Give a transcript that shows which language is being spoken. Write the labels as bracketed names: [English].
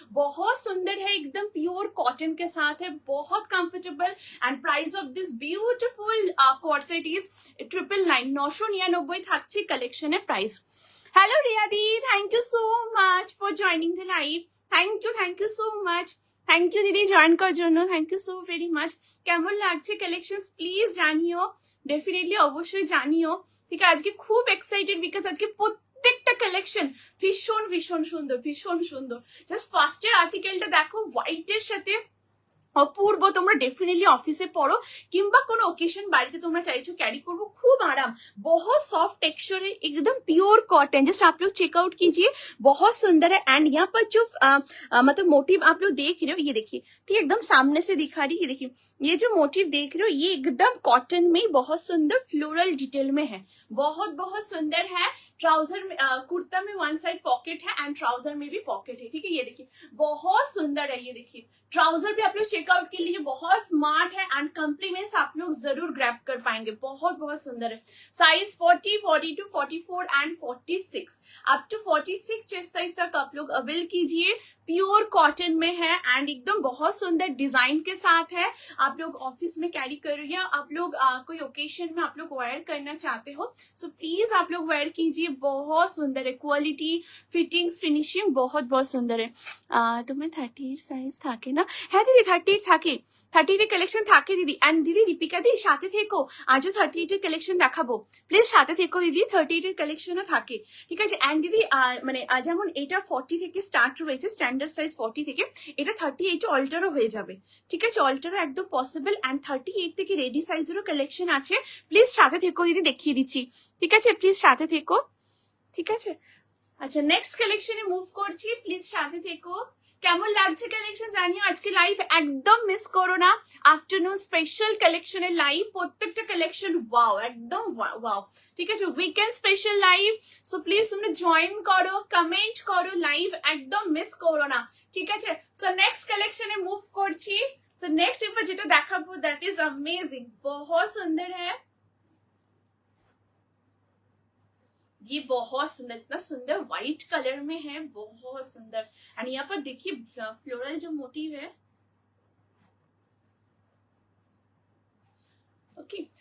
[Hindi] बहुत सुंदर है, एकदम प्योर कॉटन के साथ है, बहुत comfortable. [English] and price of this beautiful corset is 999, 999 [Bangla] থাকছে কালেকশনের price. [English] hello Riya di, thank you so much for joining the live, thank you so much, thank you दीदी join [Bangla] করার জন্য, [English] Thank you so very much. [Bangla] কেমন লাগছে collections please জানিও, definitely অবশ্যই জানিও, ঠিক আছে? আজকে খুব এক্সাইটেড বিকজ আজকে প্রত্যেকটা কালেকশন ভীষণ ভীষণ সুন্দর, ভীষণ সুন্দর। জাস্ট ফার্স্টের আর্টিকেলটা দেখো, হোয়াইটের সাথে অপূর্ব। তোমরা ডেফিনেটলি অফিসে পড়ো কিংবা কোনো ওকেশন বাড়িতে তোমরা চাইছো ক্যারি করবো, [Hindi] खूब आराम, बहुत सॉफ्ट टेक्सचर है, एकदम प्योर कॉटन। जस्ट आप लोग चेकआउट कीजिए, बहुत सुंदर है। एंड यहाँ पर जो मतलब मोटिव आप लोग देख रहे हो, ये देखिए, ठीक एकदम सामने से दिखा रही है, ये देखिए ये जो मोटिव देख रहे हो, ये एकदम कॉटन में बहुत सुंदर फ्लोरल डिटेल में है, बहुत बहुत सुंदर है। ट्राउजर में कुर्ता में वन साइड पॉकेट है एंड ट्राउजर में भी पॉकेट है, ठीक है? ये देखिए बहुत सुंदर है, ये देखिए ट्राउजर भी आप लोग चेक चेकआउट के लिए बहुत स्मार्ट है एंड कॉम्प्लीमेंट्स आप लोग जरूर ग्रैब कर पाएंगे, बहुत बहुत सुंदर है। Size 40, 42, 44 and 46, up to 46 chest size तक आप लोग अवेल कीजिए। प्योर कॉटन में है एंड एकदम बहुत सुंदर डिजाइन के साथ है। आप लोग ऑफिस में कैरी कर या आप लोग कोई ओकेशन में आप लोग वेयर करना चाहते हो, सो प्लीज आप लोग वेयर कीजिए, बहुत सुंदर है। क्वालिटी, फिटिंग्स, फिनिशिंग बहुत बहुत सुंदर है। तुम्हें [Bangla] 38 সাইজ থাকে না? হ্যাঁ দিদি 38 থাকে, 38 এর কালেকশন থাকে দিদি। এন্ড দিদি দীপিকা দি সাথে থেকো, আজও 38 এর কালেকশন দেখাবো, প্লিজ সাথে থেকো দিদি, 38 এর কালেকশনও থাকে, ঠিক আছে। এন্ড দিদি মানে যেমন এটা 40 থেকে স্টার্ট রয়েছে, স্ট্যান্ডার্ড সাইজ 40 থেকে, এটা 38 অল্টারও হয়ে যাবে, ঠিক আছে, অল্টারও একদম পসিবল। এন্ড 38 থেকে রেডি সাইজেরও কালেকশন আছে, প্লিজ সাথে থেকো দিদি, দেখিয়ে দিচ্ছি, ঠিক আছে, প্লিজ সাথে থেকো, ঠিক আছে। আচ্ছা নেক্সট কালেকশনে মুভ করছি, প্লিজ সাথে থেকো। কেমন লাগছে কালেকশন জানিও। আজকে লাইভ একদম মিস করো না, আফটারনুন স্পেশাল কালেকশনের লাইভ, প্রত্যেকটা কালেকশন ওয়াও, একদম ওয়াও, ঠিক আছে, weekend special live. So please তোমরা জয়েন করো, কমেন্ট করো, লাইভ একদম মিস করো না, ঠিক আছে। সো নেক্সট কালেকশনে মুভ করছি। সো নেক্সট এবার যেটা দেখাবো দ্যাট ইজ [Hindi] अमेजिंग, बहुत सुंदर है, ये बहुत सुंदर, इतना सुंदर व्हाइट कलर में है, बहुत सुंदर। एंड यहाँ पर देखिए फ्लोरल जो मोटिव है, ओके।